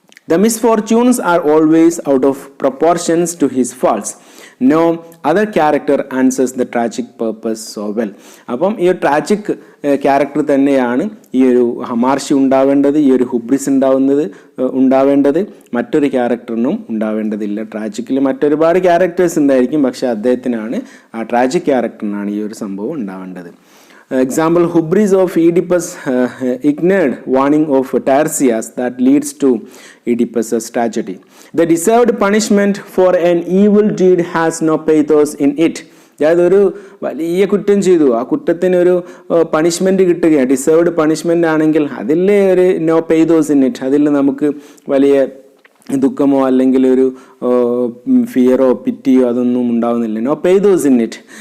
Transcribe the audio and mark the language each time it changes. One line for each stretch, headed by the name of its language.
English: The misfortunes are always out of proportions to his faults. No other character answers the tragic purpose so well.
Malayalam: അപ്പം ഈ tragic character തന്നെയാണ് ഈ ഒരു ഹമാർഷി ഉണ്ടാവേണ്ടത്, ഈ ഒരു ഹുബ്രിസ് ഉണ്ടാവേണ്ടത്. മറ്റൊരു ക്യാരക്ടറിനും ഉണ്ടാവേണ്ടതില്ല. ട്രാജിക്കിൽ മറ്റൊരുപാട് ക്യാരക്ടേഴ്സ് ഉണ്ടായിരിക്കും, പക്ഷെ അദ്ദേഹത്തിനാണ്, ആ ട്രാജിക് ക്യാരക്ടറിനാണ് ഈ ഒരു സംഭവം ഉണ്ടാവേണ്ടത്.
English: Example, hubris of Oedipus ignored warning of Tiresias that leads to Oedipus's tragedy. The deserved punishment for an evil deed has no pathos in it.
Malayalam: അതായത് ഒരു വലിയ കുറ്റം ചെയ്തു, ആ കുറ്റത്തിനൊരു പണിഷ്മെൻറ്റ് കിട്ടുകയാണ്. ഡിസേർവ്ഡ് പണിഷ്മെൻ്റ് ആണെങ്കിൽ അതിൽ ഒരു
English: no pathos in it,
Malayalam: അതിൽ നമുക്ക് വലിയ ദുഃഖമോ അല്ലെങ്കിൽ ഒരു ഫിയറോ പിറ്റിയോ അതൊന്നും ഉണ്ടാവുന്നില്ല. No പെയ്തോസ് in it.